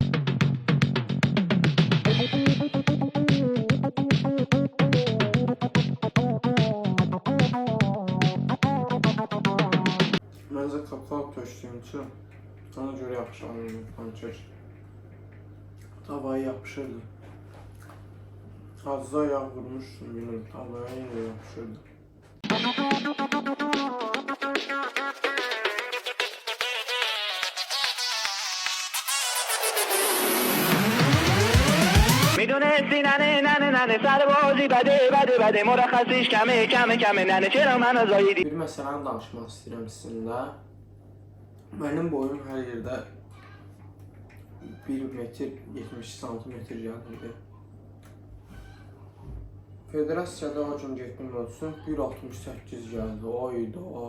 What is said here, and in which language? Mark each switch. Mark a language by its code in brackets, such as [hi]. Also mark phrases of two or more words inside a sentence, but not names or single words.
[az] Məncə kakao tökdüyüm üçün ona görə yaxşı alınır pankek. Tavaya yapışırdı. [tr] Azca yağ vurmuştum yine tavaya yine yapışırdı. [fa] میدونستی ننه سر بازی بده مرخصیش کمه ننه چرا منو زاییدی. [az] Bir məsələni danışmaq istəyirəm sizinlə. Mənim boyum hər yerdə 1 metr 70 santimetr gəlirdi. Federasiyada o gün getdim ölçüm 1.68 gəldi. Oyda.